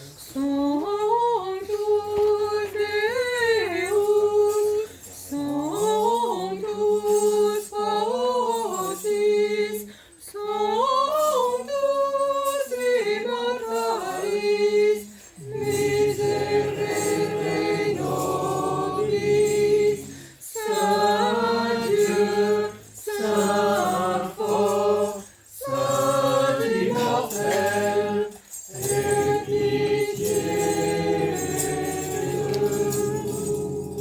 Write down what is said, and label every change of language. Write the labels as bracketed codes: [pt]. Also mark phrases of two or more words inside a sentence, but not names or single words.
[la] Sanctus Deus, Sanctus Faucis, Sanctus Immortalis, Miserere nobis. [fr] Saint Dieu, Saint fort, Saint immortel, aie pitié de nous.